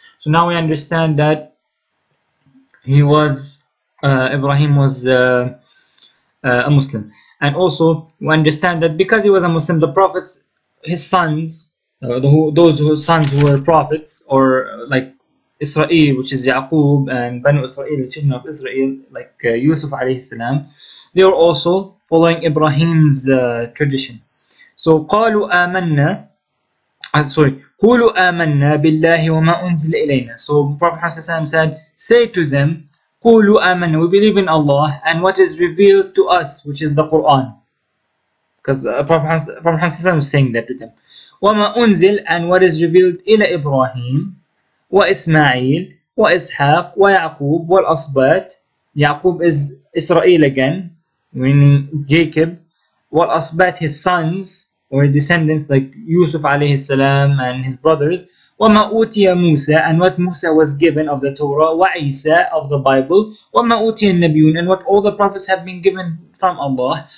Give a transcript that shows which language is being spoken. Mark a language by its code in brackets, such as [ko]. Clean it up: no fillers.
[en] So now we understand that he was Ibrahim was a Muslim, and also we understand that because he was a Muslim, the prophets, his sons, those whose sons who were prophets, or like Israel, which is Yaqub, and Banu Israel, the children of Israel, like Yusuf alayhi salam, they were also following Ibrahim's tradition. [ar] So قالوا آمنا, قولوا آمنا بالله وما أنزل إلينا. [en] So Prophet Muhammad said, say to them, [ar] قولوا آمنا, [en] we believe in Allah and what is revealed to us, which is the Quran. Because Prophet Muhammad was saying that to them. [ar] وما أنزل, [en] and what is revealed [ar] إلى إبراهيم وإسماعيل وإسحاق ويعقوب والأصباط. [en] Yaqub is Israel again, meaning Jacob. والأصباط, his sons or descendants like Yusuf alayhi salam and his brothers. [ar] وَمَا أُوتِيَ مُوسَى, [en] and what Musa was given of the Torah. وَعِيسَى, of the Bible. [ar] وَمَا أُوتِيَ النَّبِيُّونَ, [en] and what all the prophets have been given from Allah.